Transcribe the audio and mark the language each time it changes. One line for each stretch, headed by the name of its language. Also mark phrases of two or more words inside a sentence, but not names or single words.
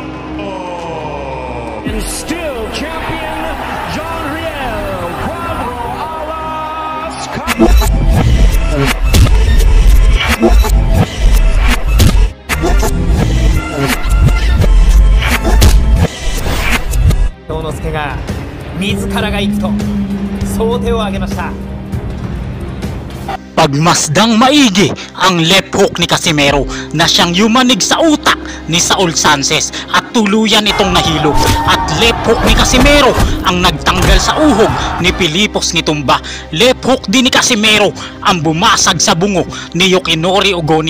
English: And still champion, John Riel, Cuadro Alas.
Japanese: Konosuke が自らが行くとそう手を挙げました。
Filipino: Pagmasdang maigi ang
English: left hook
Filipino: ni Casimero na siyang yumanig sa utak ni Saul Sanchez at tuluyan itong nahilog. At
English: left hook
Filipino: ni Casimero ang nagtanggal sa uhog ni Pilipos Nitumba.
English: Left hook
Filipino: din ni Casimero ang bumasag sa bungo ni Yukinori Ogoni.